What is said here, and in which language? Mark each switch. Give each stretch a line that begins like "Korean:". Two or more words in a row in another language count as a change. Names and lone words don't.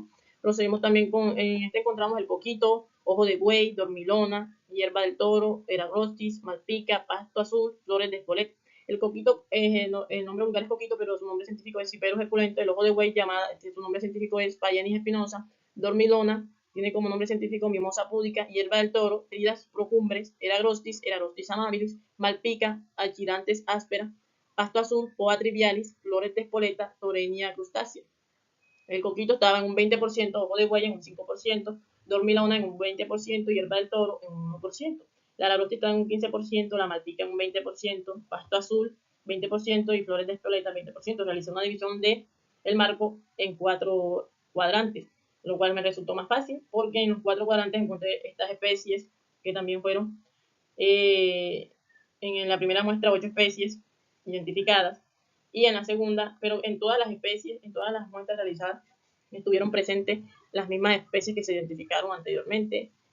Spanish: Procedimos también en este encontramos el coquito, ojo de buey, dormilona, hierba del toro, eragrostis, malpica, pasto azul, flores de espoleta. El coquito, el nombre vulgar es coquito, pero su nombre científico es Cyperus esculento. El ojo de buey, su nombre científico es Paenis espinosa. Dormilona tiene como nombre científico Mimosa pudica, hierba del toro, tridas procumbres, eragrostis amabilis, malpica, alchirantes áspera, pasto azul, poa trivialis, flores de espoleta, torenia crustácea. El coquito estaba en un 20%, ojo de buey en un 5%, dormilona en un 20%, hierba del toro en un 1%. La aragrostis estaba en un 15%, la malpica en un 20%, pasto azul 20% y flores de espoleta 20%. Realicé una división de el marco en 4 cuadrantes, lo cual me resultó más fácil porque en los 4 cuadrantes encontré estas especies que también fueron en la primera muestra 8 especies identificadas y en la segunda, pero en todas las especies, en todas las muestras realizadas estuvieron presentes las mismas especies que se identificaron anteriormente.